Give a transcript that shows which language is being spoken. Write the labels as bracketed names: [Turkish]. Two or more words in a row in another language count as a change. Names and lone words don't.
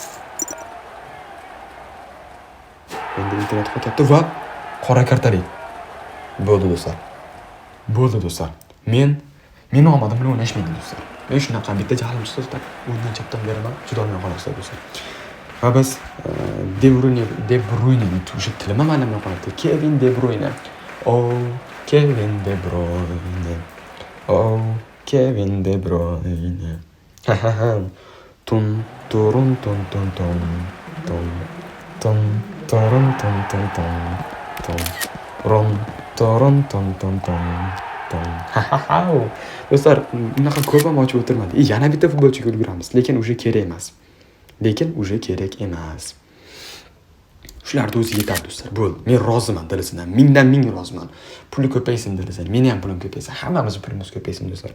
[Uzbek] Endi internet qo'yapti va qora kartalik. Bo'ldi do'stlar. Men omadim bilan o'ynashmaydi do'stlar. Men shunaqa bitta jahlim chiqsa, o'yindan chapdan beraman, chidolmay qolasizlar do'stlar. Va biz De Bruyne tushi tilima mana nima qilyapti? Kevin De Bruyne. Oh, Kevin De Bruyne. Oh, Kevin De Bruyne. Ha. Tun turun tun tun tun. Tun turun tun tun tun. Tun ron turun tun tun tun. Ha. Do'stlar, bunaqa ko'p ham ochib o'tirmadi. Yana bitta futbolchiga ulguramiz, lekin o'sha kerak emas. Shularni o'zi yetadi do'stlar. Bo'ldi. Men roziman dilisidan. Mingdan ming roziman. Puli ko'paysin dilisidan. Meni ham pulim ko'paysin. Hammamiz pulimiz ko'paysin do'stlar.